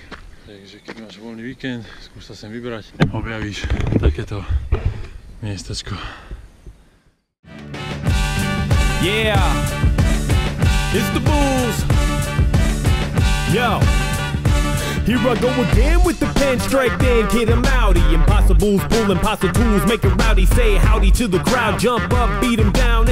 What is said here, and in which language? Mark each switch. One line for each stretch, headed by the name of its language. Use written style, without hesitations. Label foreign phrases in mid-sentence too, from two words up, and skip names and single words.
Slovak: Takže keď máš voľný víkend, skús sa sem vybrať, objavíš takéto miestečko.
English: Yeah, it's the Bulls. Yo. Here I go again with the pen strike, then kid, I'm outie. Impossibles, pull impossible tools, make it rowdy. Say howdy to the crowd, jump up, beat him down.